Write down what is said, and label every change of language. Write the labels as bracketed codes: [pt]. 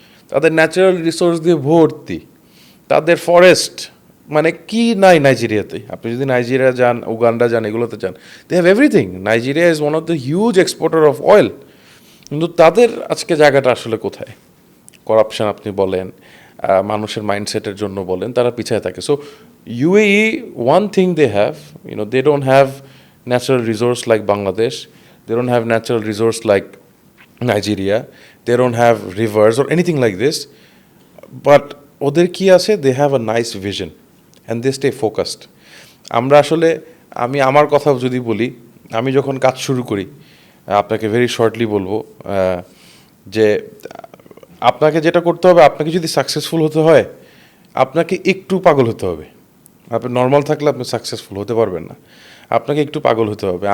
[bn] তাদের natural resource দিয়ে ভর্তি, তাদের ফরেস্ট, মানে কি নাই নাইজেরিয়াতে? আপনি যদি নাইজেরিয়া যান, উগান্ডা যান, এগুলোতে যান, [en] They have everything. Nigeria is one of the huge exporter of oil. [bn] কিন্তু তাদের আজকে জায়গাটা আসলে কোথায়? করাপশন আপনি বলেন, মানুষের মাইন্ডসেটের জন্য বলেন, তারা পিছিয়ে থাকে। [en] so UAE, one thing they have, they don't have natural resource like Bangladesh, they don't have natural resource like Nigeria, they don't have rivers or anything like this, but [bn] ওদের কি আছে? [en] they have a nice vision and they stay focused. [bn] আমরা আসলে, আমি আমার কথা যদি বলি, আমি যখন কাজ শুরু করি, আপনাকে [en] very shortly [bn] বলবো, যে আপনাকে যেটা করতে হবে, আপনাকে যদি সাকসেসফুল হতে হয়, আপনাকে একটু পাগল হতে হবে। আপনি নর্মাল থাকলে আপনি সাকসেসফুল হতে পারবেন না, আপনাকে একটু পাগল হতে হবে।